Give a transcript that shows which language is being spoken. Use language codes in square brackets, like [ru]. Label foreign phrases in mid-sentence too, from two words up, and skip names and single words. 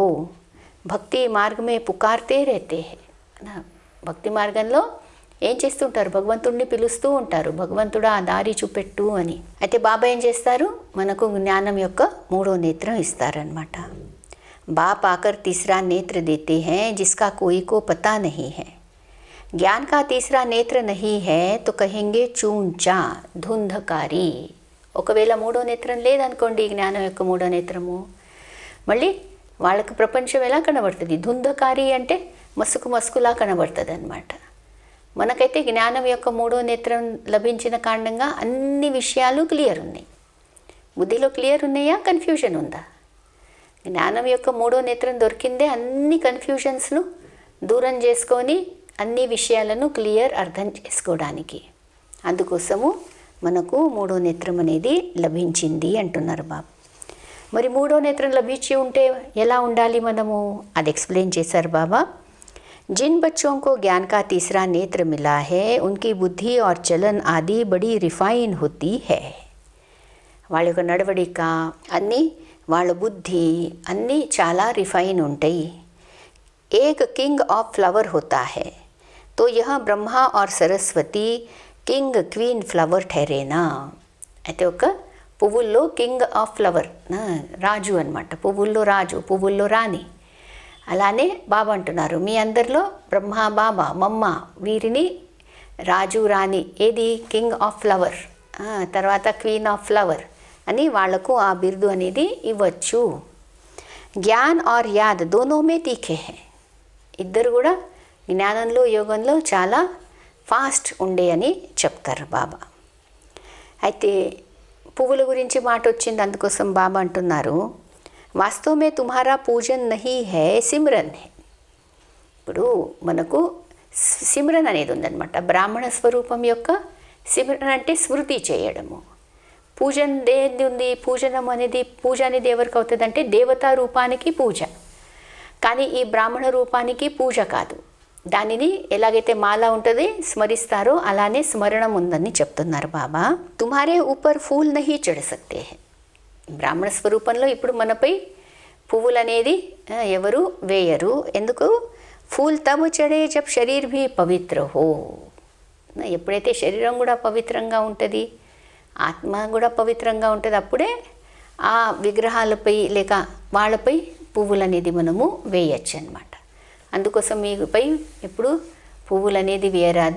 [hi] भक्ति मार्ग में पुकारते रहते हैं. [te] భక్తి మార్గంలో ఏం చేస్తుంటారు? భగవంతుడిని పిలుస్తూ ఉంటారు, భగవంతుడా ఆ దారి చూపెట్టు అని. అయితే బాబా ఏం చేస్తారు? మనకు జ్ఞానం యొక్క మూడో నేత్రం ఇస్తారనమాట. [hi] बाप आकर तीसरा नेत्र देते हैं जिसका कोई को पता नहीं है. ज्ञान का तीसरा नेत्र नहीं है तो कहेंगे चूंचा ధుంధకారి. [te] ఒకవేళ మూడో నేత్రం లేదనుకోండి, జ్ఞానం యొక్క మూడో నేత్రము, మళ్ళీ వాళ్ళకి ప్రపంచం ఎలా కనబడుతుంది, ధుంధకారి అంటే మసుకు మసుకులా కనబడుతుంది అన్నమాట. మనకైతే జ్ఞానం యొక్క మూడో నేత్రం లభించిన కారణంగా అన్ని విషయాలు క్లియర్ ఉన్నాయి. బుద్ధిలో క్లియర్ ఉన్నాయా, కన్ఫ్యూజన్ ఉందా? జ్ఞానం యొక్క మూడో నేత్రం దొరికిందే అన్ని కన్ఫ్యూజన్స్ను దూరం చేసుకొని అన్ని విషయాలను క్లియర్ అర్థం చేసుకోవడానికి. అందుకోసము మనకు మూడో నేత్రం అనేది లభించింది అంటున్నారు బాబా. మరి మూడో నేత్రం లభించి ఉంటే ఎలా ఉండాలి మనము, అది ఎక్స్ప్లెయిన్ చేశారు బాబా. [hi] जिन बच्चों को ज्ञान का तीसरा नेत्र मिला है उनकी बुद्धि और चलन आदि बड़ी रिफाइन होती है. [te] వాళ్ళ యొక్క నడవడిక అన్నీ, వాళ్ళ బుద్ధి అన్నీ చాలా రిఫైన్ ఉంటాయి. [hi] एक [en] king of flower [hi] होता है तो यह ब्रह्मा और सरस्वती [en] king queen flower [hi] ठहरे ना. [te] అయితే ఒక పువ్వుల్లో [en] king of flower, [te] రాజు అన్నమాట. పువ్వుల్లో రాజు, పువ్వుల్లో రాణి. అలానే బాబా అంటున్నారు, మీ అందరిలో బ్రహ్మ, బాబా, మమ్మ వీరిని రాజు, రాణి, ఏది [en] king of flower, [te] తర్వాత [en] queen of flower [te] అని వాళ్లకు ఆ బిరుదు అనేది ఇవ్వచ్చు. [hi] ज्ञान और याद दोनों में तीखे हैं. [te] ఇద్దరు కూడా జ్ఞానంలో యోగంలో చాలా ఫాస్ట్ ఉండే అని చెప్తారు బాబా. అయితే పువ్వుల గురించి మాట వచ్చింది, అందుకోసం బాబా అంటున్నారు, [hi] वास्तव में तुम्हारा पूजन नहीं है सिमरन है. [te] ఇప్పుడు మనకు సిమ్రన్ అనేది ఉందన్నమాట. బ్రాహ్మణ స్వరూపం యొక్క సిమ్రన్ అంటే స్మృతి చేయడము. పూజన్ దేది ఉంది, పూజనం అనేది, పూజ అనేది ఎవరికి అవుతుంది అంటే దేవతా రూపానికి పూజ. కానీ ఈ బ్రాహ్మణ రూపానికి పూజ కాదు. దానిని ఎలాగైతే మాల ఉంటుంది స్మరిస్తారో అలానే స్మరణం ఉందని చెప్తున్నారు బాబా. [hi] तुम्हारे ऊपर फूल नहीं చढ़ सकते हैं. [te] బ్రాహ్మణ స్వరూపంలో ఇప్పుడు మనపై పువ్వులు అనేది ఎవరు వేయరు. ఎందుకు? [hi] फूल तब चढ़े जब शरीर भी पवित्र हो. [te] ఎప్పుడైతే శరీరం కూడా పవిత్రంగా ఉంటుంది, ఆత్మ కూడా పవిత్రంగా ఉంటుంది, అప్పుడే ఆ విగ్రహాలపై లేక వాళ్ళపై పువ్వులు అనేది మనము వేయచ్చు అన్నమాట. అందుకోసం మీపై ఎప్పుడు పువ్వులు అనేది వేయరాదు.